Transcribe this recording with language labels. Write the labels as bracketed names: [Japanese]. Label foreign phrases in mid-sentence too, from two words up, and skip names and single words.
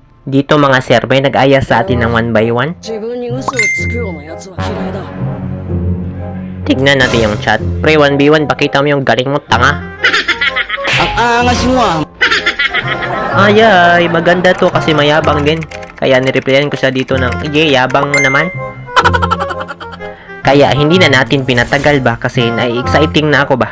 [Filipino] Dito mga sir, may nag-aya sa atin ng 1 by 1. [Japanese] 自分に嘘をつくような奴は嫌いだ。 [Filipino] Tignan natin yung chat. Pre, 1v1, pakita mo yung galing mo, tanga. Ang angas mo ah. Ay, maganda to kasi mayabang din. Kaya nireplyan ko siya dito ng, yabang mo naman. Kaya hindi na natin pinatagal ba kasi nai-exciting na ako ba.